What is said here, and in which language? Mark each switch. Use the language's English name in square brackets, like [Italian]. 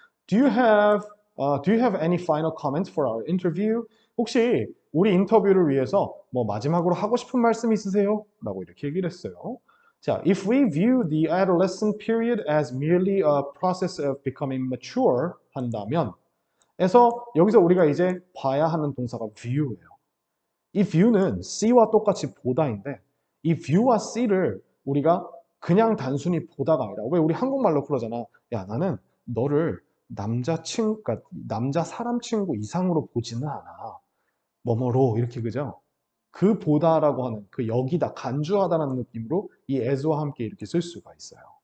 [English] Do you have any final comments for our interview? [Korean] 혹시 우리 인터뷰를 위해서 뭐 마지막으로 하고 싶은 말씀 있으세요? 라고 이렇게 얘기를 했어요. [English] 자, if we view the adolescent period as merely a process of becoming mature [Korean] 한다면 그래서 여기서 우리가 이제 봐야 하는 동사가 view예요. 이 view는 C와 똑같이 보다인데 이 view와 C를 우리가 그냥 단순히 보다가 아니라 왜 우리 한국말로 그러잖아. 야, 나는 너를 그러니까 남자 사람 친구 이상으로 보지는 않아. 뭐뭐로 이렇게 그죠? 그 보다라고 하는 그 여기다 간주하다라는 느낌으로 이 as와 함께 이렇게 쓸 수가 있어요.